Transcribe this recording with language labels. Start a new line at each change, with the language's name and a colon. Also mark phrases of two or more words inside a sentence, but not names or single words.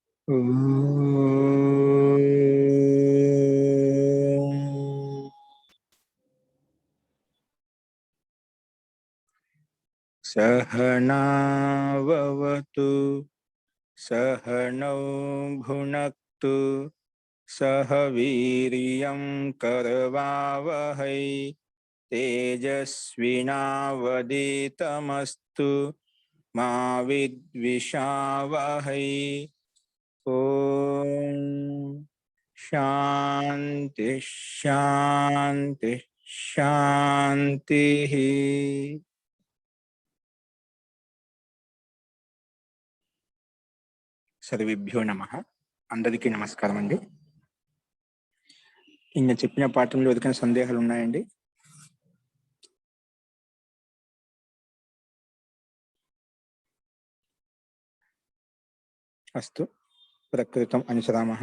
Sanskrit: सहनाववतु सहनौ भुनक्तु सह वीर्यं करवावहै तेजस्विनावधीतमस्तु मा विद्विषावहै। ओम शांति शांति शांति। సర్వేభ్యో నమః.
Telugu: అందరికీ నమస్కారం అండి. నిన్న చెప్పిన పాఠంలో ఏదైనా సందేహాలు ఉన్నాయండి?
Sanskrit: అస్తు ప్రకృతం అనుసరామః.